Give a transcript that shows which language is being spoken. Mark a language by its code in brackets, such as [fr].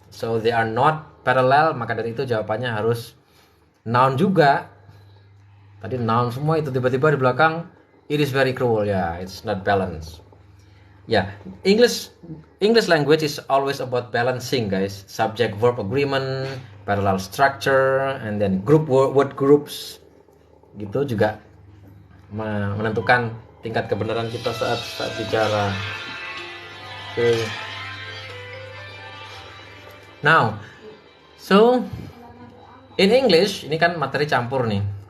[en] So they are not parallel, [id] maka dari itu jawabannya harus noun juga. Tadi noun semua itu tiba-tiba di belakang [en] it is very cruel, [id] ya, [en] it's not balanced. Ya, English language is always about balancing, guys. Subject verb agreement, parallel structure, and then word groups. [id] Gitu juga menentukan tingkat kebenaran kita saat bicara. Okay. [en] Now, so in English [id] ini kan materi campur nih.